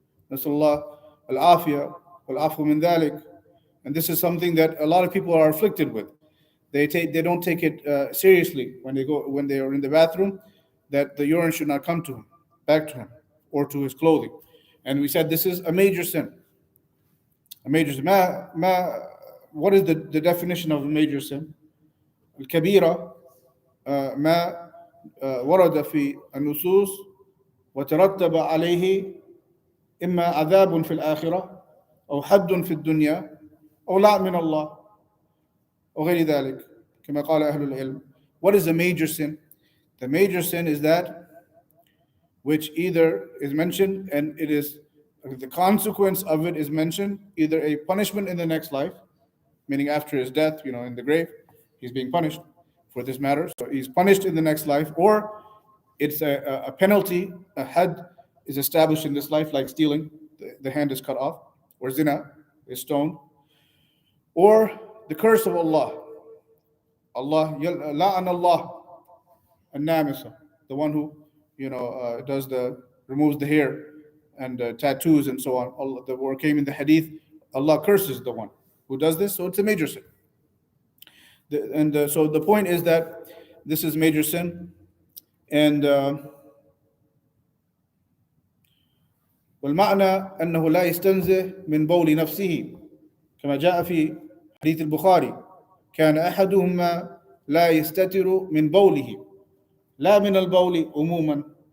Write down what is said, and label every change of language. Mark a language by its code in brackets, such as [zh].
[ar] نسأل الله العافية والعفو من ذلك. [en] And this is something that a lot of people are afflicted with. They don't take it seriously when they are in the bathroom, that the urine should not come to him, back to him, or to his clothing. And we said this is a major sin. A major sin. What is the definition of a major sin? [ar] الكبيرة ما ورد في النصوص وترتب عليه إما عذاب في الآخرة أو حد في الدنيا أو لعن من الله وغير ذلك كما قال أهل العلم. [en] What is a major sin? The major sin is that which either is mentioned, and it is the consequence of it is mentioned, either a punishment in the next life, meaning after his death, in the grave, he's being punished for this matter. So he's punished in the next life, or it's a penalty, a had is established in this life, like stealing, the hand is cut off, or zina is stoned, or the curse of Allah. La'an Allah, an-namisa, the one who, does the removes the hair and tattoos and so on. Allah, the word came in the hadith, Allah curses the one who does this, so it's a major sin. So the point is that this is major sin, and [ar] والمعنى أنه لا يستنزه من بول نفسه كما جاء في حديث البخاري كان أحدهما لا يستتر من بوله لا من البول عموما.